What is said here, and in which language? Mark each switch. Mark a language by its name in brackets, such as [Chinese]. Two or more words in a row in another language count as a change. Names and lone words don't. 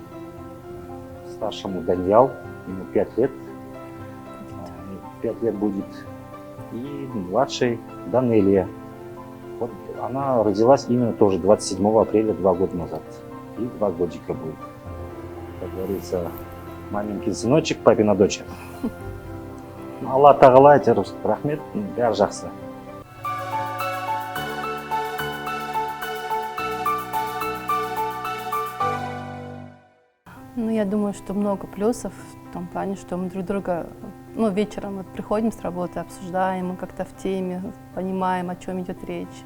[Russian] Старшему Даньял, ему 5 лет, 5 лет будет. И младшей Данелия. Вот она родилась именно тоже 27 апреля 2 года назад. И 2 годика будет. Как говорится, маменькин сыночек, папина дочь. [Kazakh] Алла тағала айтар, рахмет, бәрі жақсы. [Russian] Ну, я думаю, что много плюсов в том плане, что мы друг друга, ну, вечером вот приходим с работы, обсуждаем, мы как-то в теме, понимаем, о чем идет речь.